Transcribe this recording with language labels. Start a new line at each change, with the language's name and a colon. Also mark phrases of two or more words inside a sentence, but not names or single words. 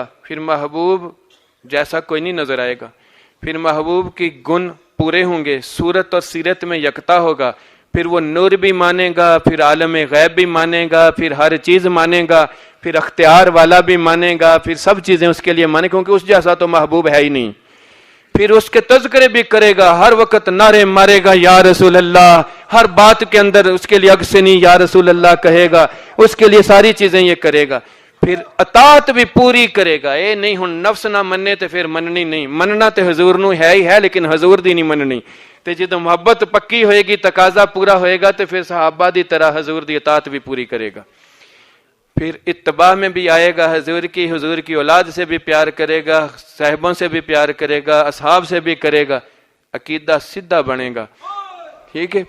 Urdu: پھر محبوب جیسا کوئی نہیں نظر آئے گا، پھر محبوب کی گن پورے ہوں گے، صورت اور سیرت میں یکتا ہوگا، پھر وہ نور بھی مانے گا، پھر عالم غیب بھی مانے گا، پھر ہر چیز مانے گا، پھر اختیار والا بھی مانے گا، پھر سب چیزیں اس کے لیے مانے، کیونکہ اس جیسا تو محبوب ہے ہی نہیں۔ پھر اس کے تذکرے بھی کرے گا، ہر وقت نعرے مارے گا
Arabic: یا رسول اللہ،
Urdu: ہر بات کے اندر اس کے لیے
Arabic: اگسنی یا رسول اللہ
Urdu: کہے گا، اس کے لیے ساری چیزیں یہ کرے گا۔ پھر اطاعت بھی پوری کرے گا،
Punjabi: اے نہیں ہن نفس نہ مننے تے پھر مننی نہیں، مننا تے حضور نو ہے ہی ہے، لیکن حضور دی نہیں مننی۔ تے جدو محبت پکی ہوئے گی، تقاضا پورا ہوئے گا، تے پھر صحابہ دی طرح حضور دی اطاعت بھی پوری کرے گا۔
Urdu: پھر اتباع میں بھی آئے گا، حضور کی اولاد سے بھی پیار کرے گا، صاحبوں سے بھی پیار کرے گا، اصحاب سے بھی کرے گا، عقیدہ سیدھا بنے گا، ٹھیک ہے۔